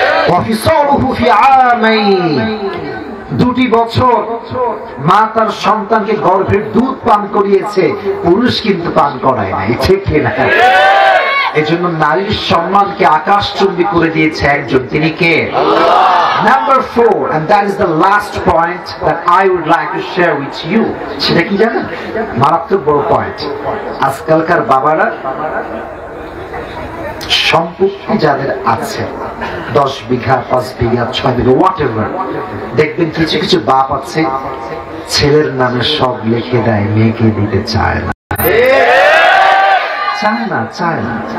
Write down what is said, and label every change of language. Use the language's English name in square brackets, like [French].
[Arabic] ওয়াফিসালুহু ফি আমাইন, [Bangla] 2 বছর মা তার সন্তানকে গর্ভের দুধ পান করিয়েছে, পুরুষ কিন্তু পান করায় নাই, ঠিক কিনা? এজন্য নারীর সম্মানকে আকাশচুম্বী করে দিয়েছে একজন, তিনি কে? [English] Number 4, and that is the last point that I would like to share with you. [Bangla] সেটা কি জানেন? মারাত্মক বড় পয়েন্ট। আজকালকার বাবারা সম্পত্তি যাদের আছে 10 বিঘা 5 বিঘা 6 বিঘা whatever, দেখবেন কিছু কিছু বাপ আছে ছেলের নামে সব লিখে দেয়, মেয়েকে দিতে চায় না, চায় না।